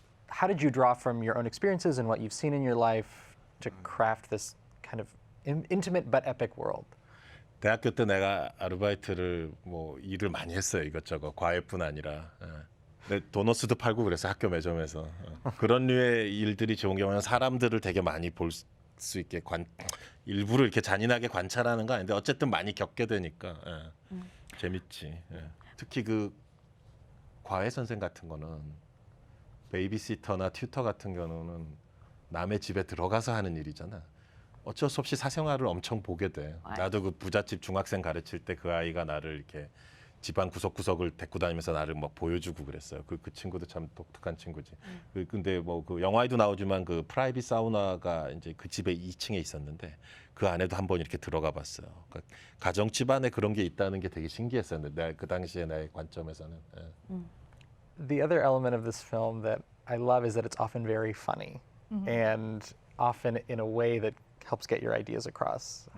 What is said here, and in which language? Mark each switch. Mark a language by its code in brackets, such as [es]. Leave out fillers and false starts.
[en] How did you draw from your own experiences and what you've seen in your life to craft this kind of intimate but epic world? [ko] 대학교 때 내가 아르바이트를 뭐 일을 많이 했어요. 이것저것 과외뿐 아니라. 근데 도너스도 팔고 그래서 학교 매점에서 그런 류의 일들이 좋은 경우는 사람들을 되게 많이 볼 수 있게 일부러 이렇게 잔인하게 관찰하는 거 아닌데 어쨌든 많이 겪게 되니까 재밌지. 특히 그 과외 선생 같은 거는 베이비시터나 튜터 같은 경우는 남의 집에 들어가서 하는 일이잖아. 어쩔 수 없이 사생활을 엄청 보게 돼. 나도 그 부잣집 중학생 가르칠 때 그 아이가 나를 이렇게 집안 구석구석을 데리고 다니면서 나를 막 보여주고 그랬어요. 그 친구도 참 독특한 친구지. 근데 뭐 그 영화에도 나오지만 그 프라이빗 사우나가 이제 그 집에 2층에 있었는데 그 안에도 한번 이렇게 들어가 봤어요. 그러니까 가정 집안에 그런 게 있다는 게 되게 신기했었는데 내가 그 당시에 나의 관점에서는. [en] The other element of this film that I love is that it's often very funny and often in a way that helps get your ideas across.